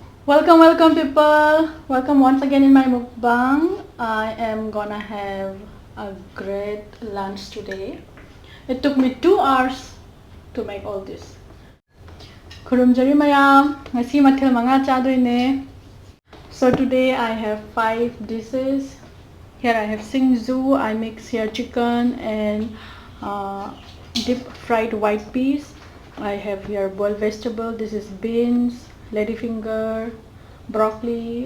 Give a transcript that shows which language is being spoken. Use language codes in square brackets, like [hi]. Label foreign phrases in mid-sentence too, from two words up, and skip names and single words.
[en] Welcome people. Welcome once again in my mukbang. I am gonna have a great lunch today. It took me 2 hours to make all this. [mni] Kurumjari mayam, ngasi mathil manga chadoine. [en] So today I have 5 dishes. Here I have singzu. I mix here chicken and deep fried white peas. I have here boiled vegetable. This is beans, ladyfinger, broccoli.